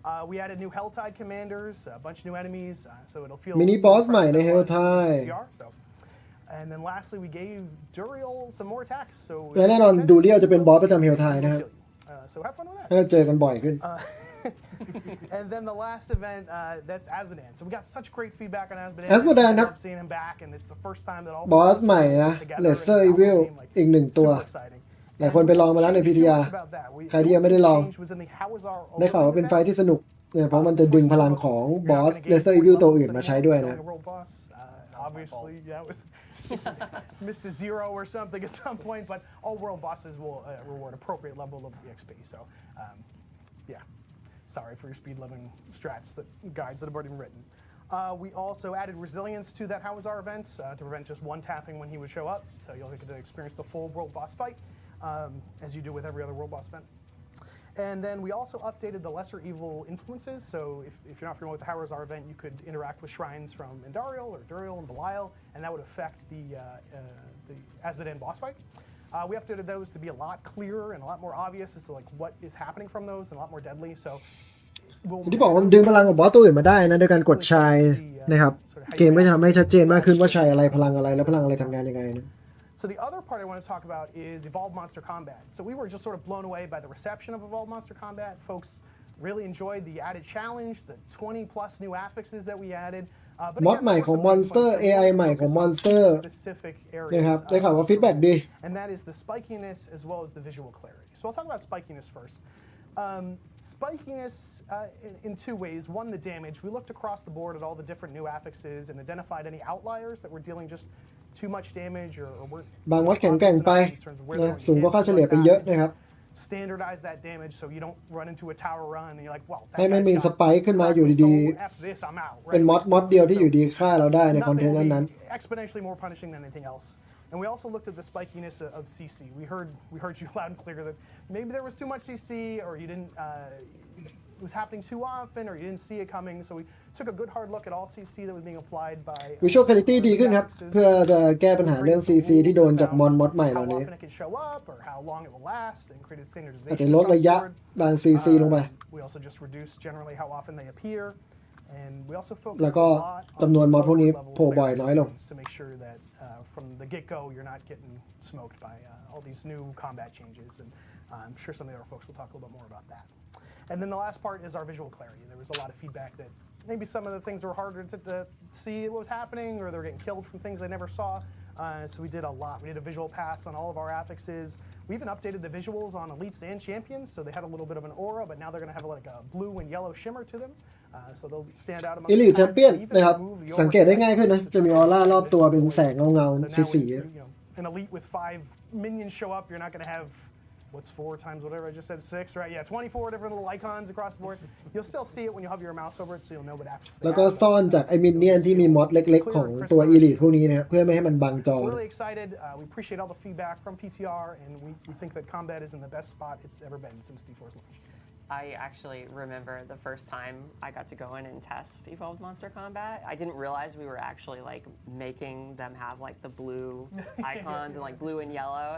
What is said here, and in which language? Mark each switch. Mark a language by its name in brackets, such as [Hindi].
[English] We added new Helltide commanders, a bunch of new enemies, so it'll feel [Thai] มินิบอสใหม่ในเฮลทาย [English] And then lastly, we gave Duriel some more attacks. So [Thai] และแน่นอนดูเรียลจะเป็นบอสประจำเฮลทายนะครับ [English] So have fun with that. [Thai] ให้เราเจอกันบ่อยขึ้น [English] And then the last event, that's Asmodan. So we got such great feedback on Asmodan. [Thai] Asmodan ครับ [English] Seeing him back, and it's the first time that all [Thai] บอสใหม่นะ Lesser Evil อีกหนึ่งตัวหลายคนไปลองมาแล้วใน PTR ใครที่ยังไม่ได้ลองได้ข่าวว่าเป็นไฟที่สนุกเนี่ยเพราะมันจะดึงพลังของบอส Lesser Evil ตัวอื่นมาใช้ด้วยนะ [English] Obviously, yeah, it was missed a zero or something at some point, but all world bosses will reward appropriate level of EXP. So, yeah, sorry for your speed living strats that guides that have already been written. We also added resilience to that Howazar event to prevent just one tapping when he would show up. So you'll get to experience the full world boss fight as you do with every other world boss event. And then we also updated the lesser evil influences. So if you're not familiar with the Howazar event, you could interact with shrines from Endariel or Duriel and Belial, and that would affect the Asmodan boss fight. We updated those to be a lot clearer and a lot more obvious as to like what is happening from those and a lot more deadly. So [Thai] ที่บอกว่ามันดึงพลังของบอสตัวอื่นมาได้นะโดยการกดชายนะครับเกมก็จะทำให้ชัดเจนมากขึ้นว่าชายอะไรพลังอะไรและพลังอะไรทำงานยังไงนะ [English] So the other part I want to talk about is Evolved Monster Combat. So we were just sort of blown away by the reception of Evolved Monster Combat. Folks really enjoyed the added challenge, the 20 plus new affixes that we added. [Thai] มอดใหม่ของ Monster AI ใหม่ของ Monster นะครับได้ข่าวว่าฟีดแบ็กดี [English] And that is the spikiness as well as the visual clarity. So I'll talk about spikiness first. Spikiness in two ways. One, the damage. We looked across the board at all the different new affixes and identified any outliers that were dealing just too much damage or weren't [Thai] บางมอดแข็งแกร่งไปนะสูงกว่าค่าเฉลี่ยไปเยอะนะครับ [English] standardize that damage so you don't run into a tower run and you're like, well, [Thai] ให้ไม่มีสไปค์ขึ้นมาอยู่ดีๆเป็นมอดเดียวที่อยู่ดีฆ่าเราได้ในคอนเทนต์นั้น [English] exponentially more punishing than anything else. And we also looked at the spikiness of CC. We heard you loud and clear that maybe there was too much CC or you didn't it was happening too often or you didn't see it coming. So we took a good hard look at all CC that was being applied by [Thai] Visual Quality ดีขึ้นครับเพื่อจะแก้ปัญหาเรื่อง CC ที่โดนจากมอดใหม่เหล่านี้ [English] how often it can show up or how long it will last and created [Thai] อาจจะ [English] standardization [Thai] ลดระยะบาง CC ลงไป [English] We also just reduced generally how often they appear. And we also [Thai] แล้ว [English] focused [Thai] ก็ [English] a lot [Thai] จำนวนมอดพวกนี้ [English] level [Thai] โผล่บ่อยน้อยลง [English] to make sure that from the get-go you're not getting smoked by all these new combat changes. And I'm sure some of the other folks will talk a little bit more about that. And then the last part is our visual clarity. There was a lot of feedback that maybe some of the things were harder to see what was happening or they were getting killed from things they never saw. So we did a lot. We did a visual pass on all of our affixes. We even updated the visuals on elites and champions, so they had a little bit of an aura, but now they're going to have like a blue and yellow shimmer to them. So they'll stand out among [Thai] Elite Champion นะครับสังเกตได้ง่ายขึ้นนะจะมีออร่ารอบตัวเป็นแสงเงาๆสี [English] an elite with 5 minions show up, you're not going to have what's 4 times whatever I just said, 6, right? Yeah, 24 different little icons across the board. You'll still see it when you hover your mouse over it, so you'll know what affix they [Thai] แล้วก็ซ่อนจากไอ้มินเนี่ยนที่มีมอดเล็กๆของตัว Elite พวกนี้นะครับเพื่อไม่ให้มันบังจอ [English] We're really excited. We appreciate all the feedback from PTR, and we think that combat is in the best spot it's ever been since D4's launch. I actually remember the first time I got to go in and test Evolved Monster Combat. I didn't realize we were actually like making them have like the blue icons and like blue and yellow.